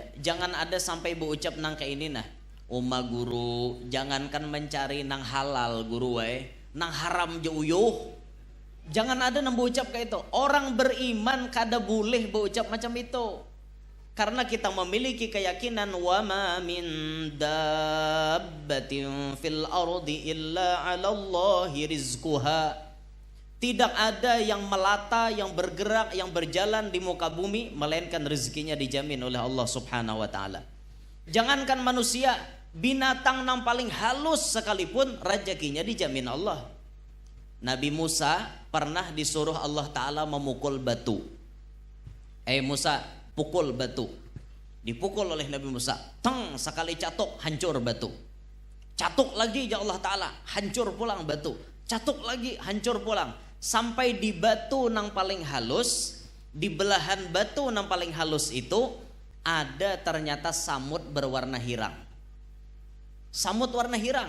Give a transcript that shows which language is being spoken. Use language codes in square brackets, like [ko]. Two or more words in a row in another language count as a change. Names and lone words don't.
[bjn] Jangan ada sampai berucap nang kayak ini nah. Oma guru, jangankan mencari nang halal guru nang haram je uyuh. Jangan ada nang berucap kayak itu. Orang beriman kada boleh berucap macam itu. [id] Karena kita memiliki keyakinan [ar] wa ma min dabbatin fil ardi illa 'ala Allahi rizquha. [id] Tidak ada yang melata, yang bergerak, yang berjalan di muka bumi melainkan rezekinya dijamin oleh Allah [ar] Subhanahu wa taala. [id] Jangankan manusia, binatang yang paling halus sekalipun rezekinya dijamin Allah. Nabi Musa pernah disuruh Allah taala memukul batu. [bjn] Musa, pukul batu. Dipukul oleh Nabi Musa, teng, sekali catuk hancur batu. Catuk lagi ya Allah taala, hancur pulang batu. Catuk lagi, hancur pulang. Sampai di batu nang paling halus, di belahan batu nang paling halus itu ada ternyata samut berwarna hirang. Samut warna hirang.